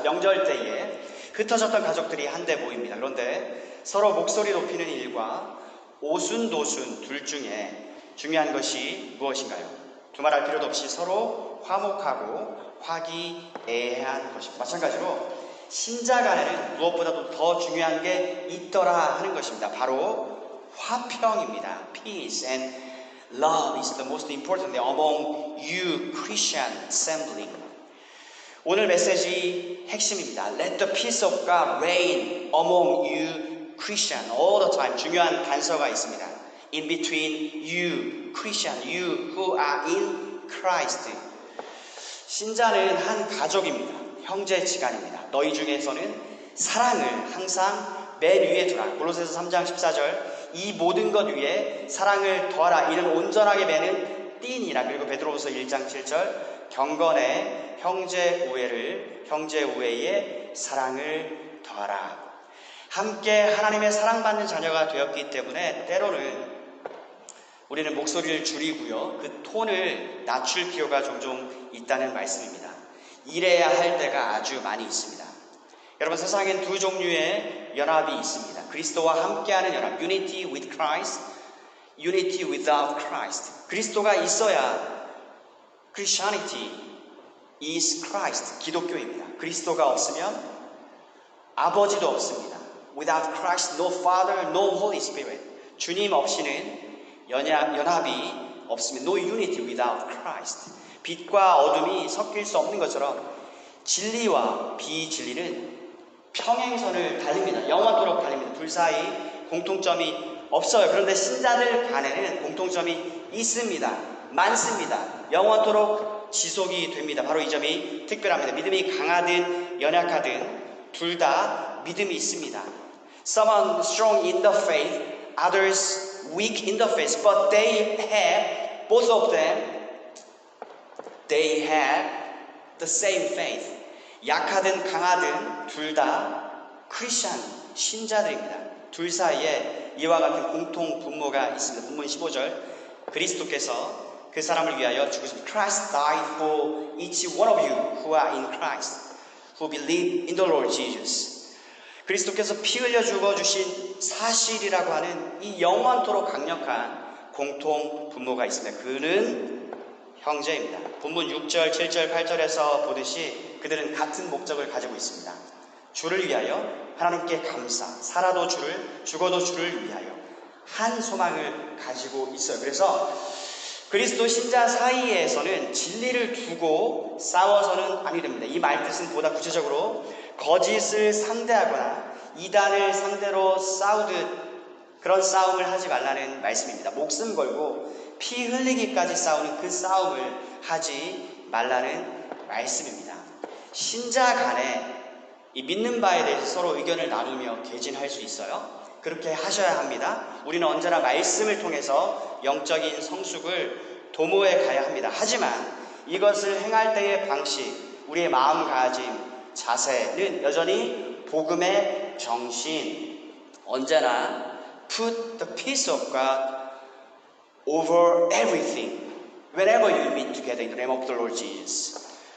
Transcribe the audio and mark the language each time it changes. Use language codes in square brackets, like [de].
[ko] 명절 때에 흩어졌던 가족들이 한데 모입니다. 그런데 서로 목소리 높이는 일과 오순도순 둘 중에 중요한 것이 무엇인가요? 두말할 필요도 없이 서로 화목하고 화기애애한 것입니다. 마찬가지로 신자 간에는 무엇보다도 더 중요한 게 있더라 하는 것입니다. 바로 화평입니다. [en] Peace and love is the most important thing among you Christian assembly. [ko] 오늘 메시지 핵심입니다. [en] Let the peace of God reign among you Christian all the time. [ko] 중요한 단서가 있습니다. [en] In between you, Christian, you who are in Christ. [ko] 신자는 한 가족입니다. 형제지간입니다. 너희 중에서는 사랑을 항상 맨 위에 두라. 골로새서 3장 14절 이 모든 것 위에 사랑을 더하라. 이는 온전하게 매는 띠니라. 그리고 베드로후서 1장 7절 경건에 형제 우애에 사랑을 더하라. 함께 하나님의 사랑받는 자녀가 되었기 때문에 때로는 우리는 목소리를 줄이고요. 그 톤을 낮출 필요가 종종 있다는 말씀입니다. 이래야 할 때가 아주 많이 있습니다. 여러분, 세상엔 두 종류의 연합이 있습니다. 그리스도와 함께하는 연합, [en] unity with Christ, unity without Christ. [ko] 그리스도가 있어야 [en] Christianity is Christ, [ko] 기독교입니다. 그리스도가 없으면 아버지도 없습니다. [en] Without Christ, no Father, no Holy Spirit. [ko] 주님 없이는 연합이 없습니다. [en] No unity without Christ. [ko] 빛과 어둠이 섞일 수 없는 것처럼 진리와 비진리는 평행선을 달립니다. 영원토록 달립니다. 둘 사이 공통점이 없어요. 그런데 신자들 간에는 공통점이 있습니다. 많습니다. 영원토록 지속이 됩니다. 바로 이 점이 특별합니다. 믿음이 강하든 연약하든 둘 다 믿음이 있습니다. [en] Someone strong in the faith, others weak in the faith, but they have, both of them, they have the same faith. [ko] 약하든 강하든 둘 다 크리스천 신자들입니다. 둘 사이에 이와 같은 공통 분모가 있습니다. 본문 15절, 그리스도께서 그 사람을 위하여 죽으셨습니다. [en] Christ died for each one of you who are in Christ, who believe in the Lord Jesus. [ko] 그리스도께서 피 흘려 죽어주신 사실이라고 하는 이 영원토록 강력한 공통 분모가 있습니다. 그는 형제입니다. 본문 6절, 7절, 8절에서 보듯이 그들은 같은 목적을 가지고 있습니다. 주를 위하여 하나님께 감사, 살아도 주를, 죽어도 주를 위하여 한 소망을 가지고 있어요. 그래서 그리스도 신자 사이에서는 진리를 두고 싸워서는 아니 됩니다. 이 말뜻은 보다 구체적으로 거짓을 상대하거나 이단을 상대로 싸우듯 그런 싸움을 하지 말라는 말씀입니다. 목숨 걸고 피 흘리기까지 싸우는 그 싸움을 하지 말라는 말씀입니다. 신자 간에 이 믿는 바에 대해서 서로 의견을 나누며 개진할 수 있어요. 그렇게 하셔야 합니다. 우리는 언제나 말씀을 통해서 영적인 성숙을 도모해 가야 합니다. 하지만 이것을 행할 때의 방식, 우리의 마음가짐, 자세는 여전히 복음의 정신, 언제나 [en] put the peace of God over everything whenever you meet together in the name of the Lord Jesus.